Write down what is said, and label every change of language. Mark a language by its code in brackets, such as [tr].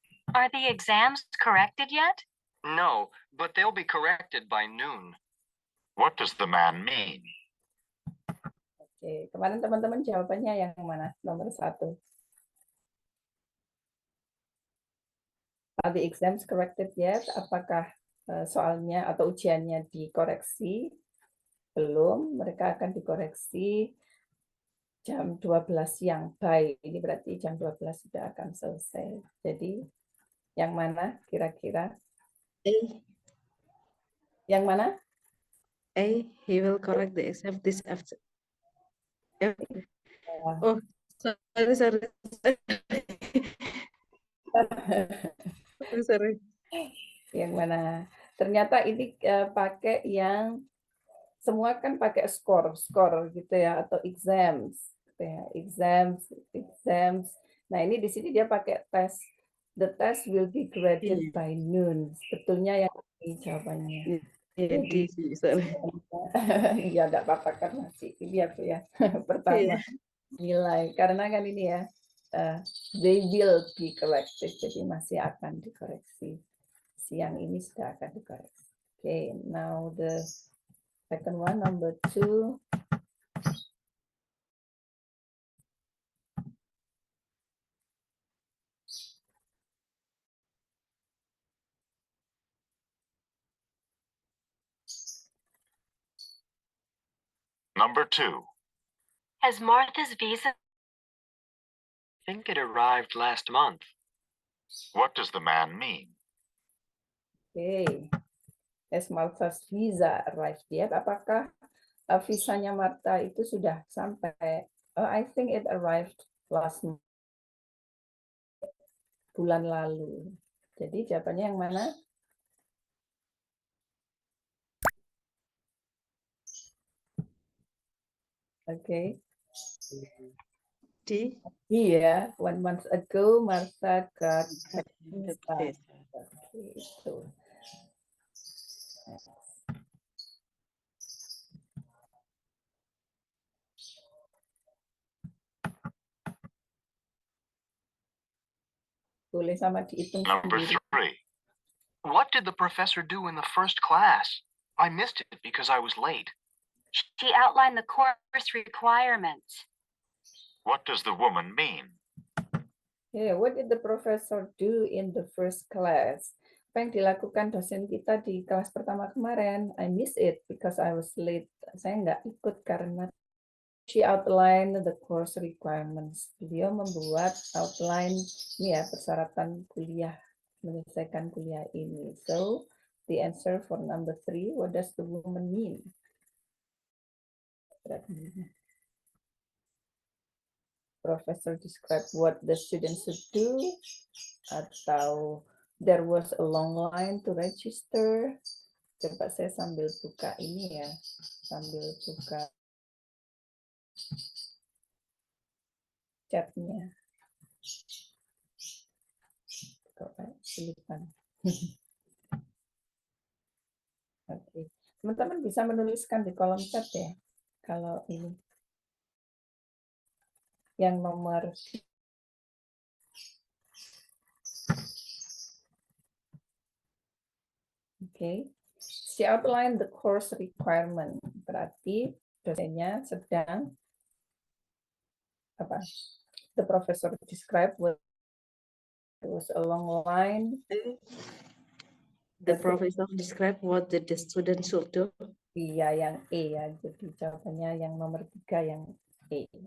[en] Are the exams corrected yet? No, but they'll be corrected by noon. What does the man mean? [id] Oke, kemarin teman-teman jawabannya yang mana? Nomor 1. [en] Are the exams corrected yet? [id] Apakah soalnya atau ujiannya dikoreksi? Belum, mereka akan dikoreksi jam 12 siang. By, ini berarti jam 12 sudah akan selesai. Jadi, yang mana kira-kira? A. Yang mana? A. [en] He will correct the exam this after. Oh, sorry. Sorry. [id] Yang mana? Ternyata ini pakai yang semua kan pakai skor gitu ya, atau exams, gitu ya. Exams. Nah ini di sini dia pakai tes. [en] The test will be graded by noon. [id] Sebetulnya yang ini jawabannya. Jadi, ya enggak apa-apa kan masih ini aku ya pertama nilai karena kan ini ya [en] they will be corrected, [id] jadi masih akan dikoreksi. Siang ini sudah akan dikoreksi. [en] Okay, now the second one, number 2. Number 2. Has Martha's visa? I think it arrived last month. What does the man mean? Okay. Has Martha's visa arrived yet? [id] Apakah visanya Martha itu sudah sampai? [en] I think it arrived last month. [id] Bulan lalu. Jadi jawabannya yang mana? Okay. D. [en] Iya, 1 month ago Martha got visa. [id] Okay, itu. Boleh sama dihitung [en] Number [id] sendiri. [en] 3. What did the professor do in the first class? I missed it because I was late. She outlined the course requirements. What does the woman mean? Yeah, what did the professor do in the first class? [id] Apa yang dilakukan dosen kita di kelas pertama kemarin? [en] I missed it because I was late. [id] Saya nggak ikut karena [en] she outlined the course requirements. [id] Beliau membuat outline ini ya persyaratan kuliah, menyelesaikan kuliah ini. [en] So the answer for number 3, what does the woman mean? Professor describe what the students should do, atau there was a long line to register. [id] Coba saya sambil buka ini ya, sambil buka chatnya. Coba tulisan. Oke, teman-teman bisa menuliskan di kolom chat ya. Kalau ini yang nomor [en] she outlined the course requirement. [id] Berarti dosennya sedang apa? [en] The professor described what was a long line. The professor described what the student should do. [id] Iya, yang E ya. Jadi jawabannya yang nomor 3 yang E.